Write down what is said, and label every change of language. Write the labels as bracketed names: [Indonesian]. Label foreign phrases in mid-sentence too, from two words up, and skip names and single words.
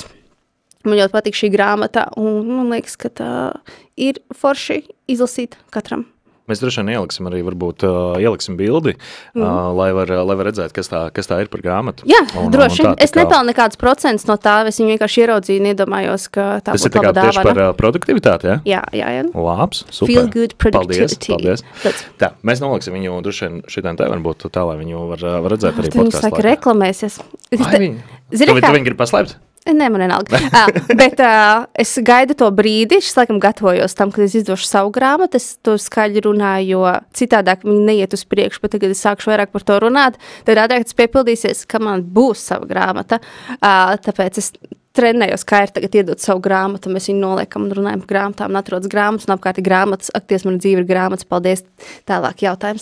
[Latvian] Man ļoti patīk šī grāmata, un man liekas, ka tā ir forši izlasīt katram. Mēs droši vien ieliksim arī, varbūt, ieliksim bildi, lai var redzēt, kas tā ir par grāmatu. Jā, droši. Es nepelnu nekādus procentus no tā, es viņu vienkārši ieraudzīju un iedomājos, ka tā būtu laba dāvana. Tas ir tieši par produktivitāti, ja? Jā. Labs, super. [English] Feel good productivity. [Latvian] Paldies. Tā, mēs noliksim viņu droši vien šitien te varbūt tā, lai viņu var redzēt arī podkāstu. Viņš saka, reklamēsies. Tu viņi grib paslēpt? Nē, man vienalga. Bet es gaidu to brīdi, es laikam gatavojos tam, kad es izdošu savu grāmatu, es to skaļi runāju, jo citādāk viņi neiet uz priekšu, bet tagad es sākšu vairāk par to runāt, tad ātrāk tas piepildīsies, ka man būs sava grāmata, tāpēc es trenējos, kā ir tagad iedot savu grāmatu, mēs viņu noliekam un runājam par grāmatām, un atrodas grāmatas, un apkārt ir grāmatas, akties, mana dzīve ir grāmatas, paldies, tālāk jautājums.